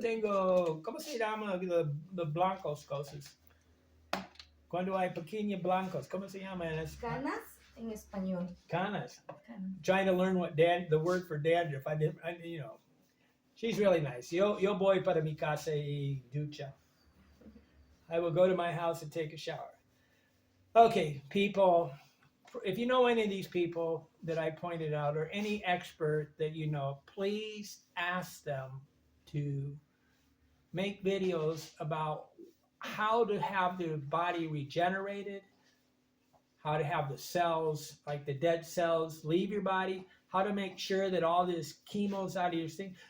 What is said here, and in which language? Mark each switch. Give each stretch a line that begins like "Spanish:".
Spanish: tengo, ¿cómo se llama los blancos cosas? Cuando hay pequeños blancos, ¿cómo se llama en español? Canas en español. Canas. Canas.
English: Trying to learn what the word for dandruff. You know, she's really nice.
Spanish: Yo voy para mi casa y ducha.
English: I will go to my house and take a shower. Okay, people, if you know any of these people that I pointed out or any expert that you know, please ask them to make videos about how to have the body regenerated, how to have the cells, like the dead cells, leave your body, how to make sure that all this chemo's out of your skin.